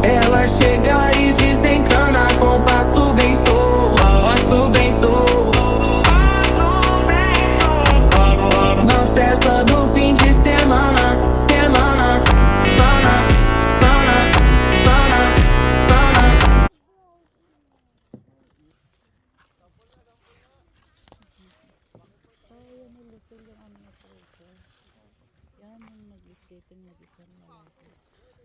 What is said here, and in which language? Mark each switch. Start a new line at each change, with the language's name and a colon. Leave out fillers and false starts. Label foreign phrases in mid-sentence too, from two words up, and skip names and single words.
Portuguese: Ela chega e desencana com passo bem sou, passo bem sou. Na festa do fim de semana, semana, pana, pana, pana, pana.
Filipino: Yan yung Lucille yung ano na po. Yan yung nag-escape yung nag-isang lalaki.